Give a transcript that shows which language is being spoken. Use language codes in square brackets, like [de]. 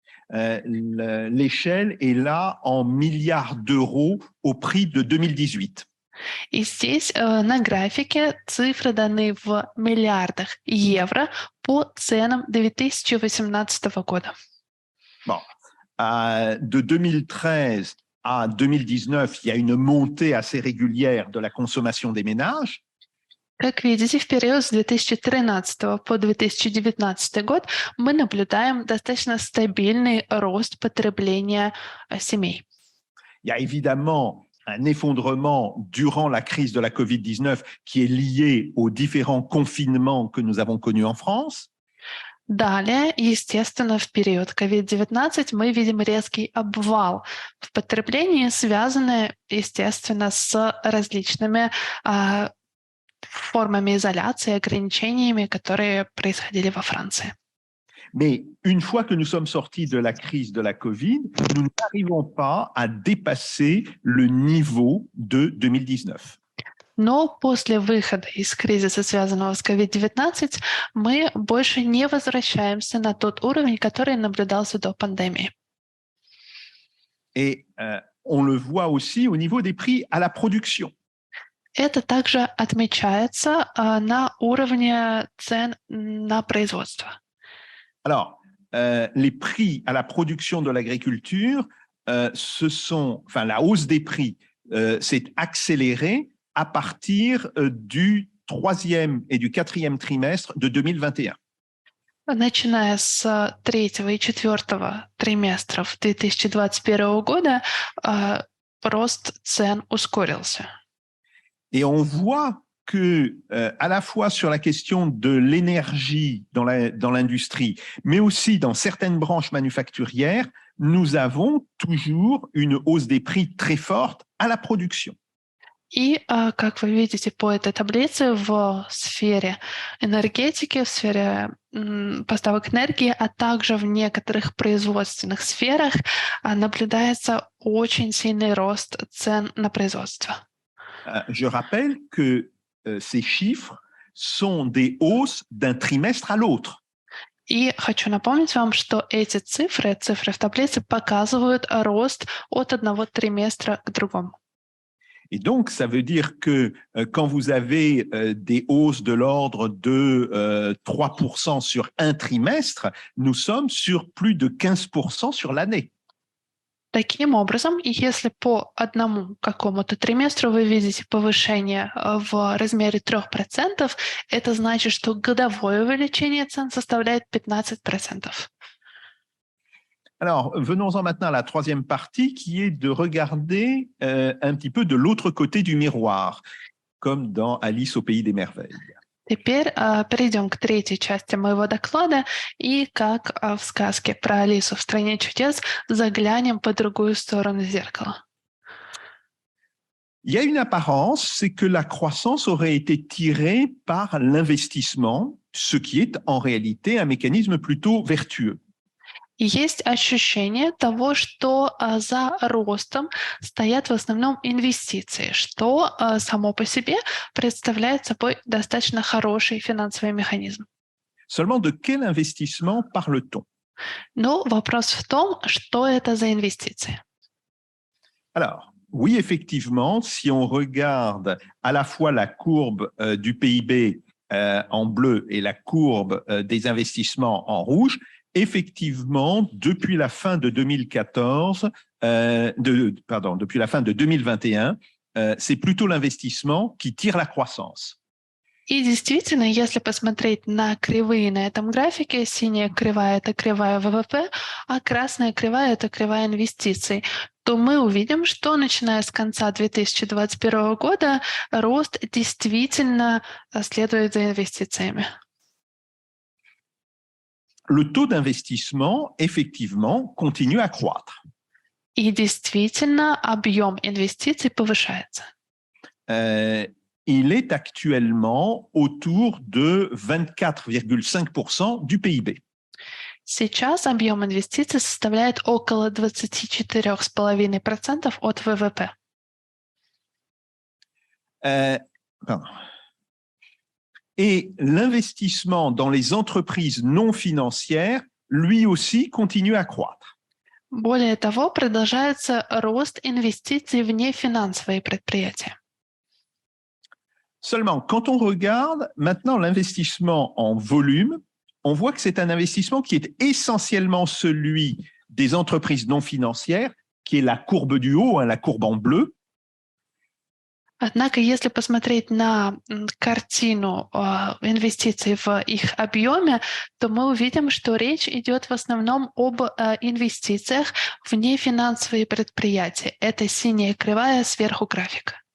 [fr] L'échelle est là en milliards d'euros au prix de 2018. [ru] И здесь на графике цифры даны в миллиардах евро по ценам 2018 года. [fr] Bon. De 2013 à 2019, il y a une montée assez régulière de la consommation des ménages. [ru] Как видите, в период с 2013 по 2019 год мы наблюдаем достаточно стабильный рост потребления семей. [fr] Il y a évidemment un effondrement durant la crise de la Covid-19 qui est lié aux différents confinements que nous avons connus en France. [ru] Далее, естественно, в период COVID-19 мы видим резкий обвал в потреблении, связанный, естественно, с различными формами изоляции, ограничениями, которые происходили во Франции. [fr] Mais une fois que nous sommes sortis de la crise de la Covid, nous n'arrivons pas à dépasser le niveau de 2019. [ru] Но после выхода из кризиса, связанного с COVID-19, мы больше не возвращаемся на тот уровень, который наблюдался до пандемии. [fr] Et on le voit aussi au niveau des prix à la production. [ru] Это также отмечается на уровне цен на производство. [fr] Alors, les prix à la production de l'agriculture, la hausse des prix s'est accélérée à partir du 3e et du 4e trimestre de 2021. [ru] Начиная с 3-го и 4-го триместров 2021 года рост цен ускорился. [fr] Et on voit que, à la fois sur la question de l'énergie dans l'industrie, mais aussi dans certaines branches manufacturières, nous avons toujours une hausse des prix très forte à la production. [ru] И, как вы видите по этой таблице, в сфере энергетики, в сфере поставок энергии, а также в некоторых производственных сферах наблюдается очень сильный рост цен на производство. [fr] Je rappelle que ces chiffres sont des hausses d'un trimestre à l'autre. [ru] И хочу напомнить вам, что эти цифры в таблице показывают рост от одного триместра к другому. [fr] Et donc, ça veut dire que quand vous avez des hausses de l'ordre de 3% sur un trimestre, nous sommes sur plus de 15% sur l'année. [ru] Таким образом, если по одному какому-то триместру вы видите повышение в размере 3%, это значит, что годовое увеличение цен составляет 15%. [fr] Alors, venons-en maintenant à la troisième partie qui est de regarder un petit peu de l'autre côté du miroir, comme dans Alice au pays des merveilles. [ru] Теперь перейдем к третьей части моего доклада и, как в сказке про Алису в «Стране чудес», заглянем по другую сторону зеркала. [fr] Il y a une apparence, c'est que la croissance aurait été tirée par l'investissement, ce qui est en réalité un mécanisme plutôt vertueux. [ru] И есть ощущение того, что за ростом стоят в основном инвестиции, что само по себе представляет собой достаточно хороший финансовый механизм. [fr] Seulement, de quel investissement parle-t-on? [ru] Но вопрос в том, что это за инвестиции. [fr] Alors, oui, effectivement, si on regarde à la fois la courbe du PIB en bleu et la courbe des investissements en rouge, effectivement, depuis la fin de 2014, depuis la fin de 2021, c'est plutôt l'investissement qui tire la croissance. [ru] И действительно, если посмотреть на кривые на этом графике, синяя кривая – это кривая ВВП, а красная кривая – это кривая инвестиций, то мы увидим, что начиная с конца 2021 года рост действительно следует за инвестициями. [fr] Le taux d'investissement, effectivement, continue à croître. [ru] И действительно, объем инвестиций повышается. [fr] Il est actuellement autour de 24,5% du PIB. [ru] Сейчас объем инвестиций составляет около 24,5% от ВВП. [fr] Et l'investissement dans les entreprises non financières, lui aussi, continue à croître. [ru] Более того, продолжается рост инвестиций в нефинансовые предприятия. [fr] Seulement, quand on regarde maintenant l'investissement en volume, on voit que c'est un investissement qui est essentiellement celui des entreprises non financières, qui est la courbe du haut, la courbe en bleu. [ru] Однако, если посмотреть на картину инвестиций в их объеме, то мы увидим, что речь идет в основном об инвестициях в нефинансовые предприятия. Это синяя кривая сверху графика.